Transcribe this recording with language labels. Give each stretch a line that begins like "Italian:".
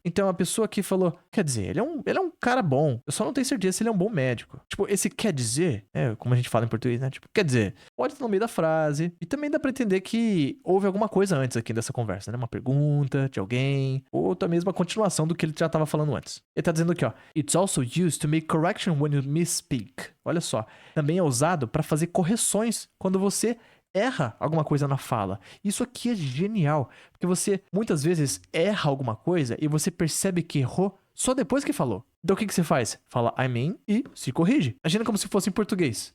Portuguese: Então, a pessoa aqui falou, quer dizer, ele é um cara bom. Eu só não tenho certeza se ele é um bom médico. Tipo, esse quer dizer, como a gente fala em português, né? Tipo, quer dizer, pode estar no meio da frase. E também dá pra entender que houve alguma coisa antes aqui dessa conversa, né? Uma pergunta de alguém, ou até mesmo a continuação do que ele já tava falando antes. Ele tá dizendo aqui, ó.
English: It's also used to make correction when you misspeak.
Portuguese: Olha só. Também é usado pra fazer correções quando você erra alguma coisa na fala. Isso aqui é genial, porque você muitas vezes erra alguma coisa e você percebe que errou só depois que falou. Então o que você faz? Fala I mean e se corrige. Imagina como se fosse em português.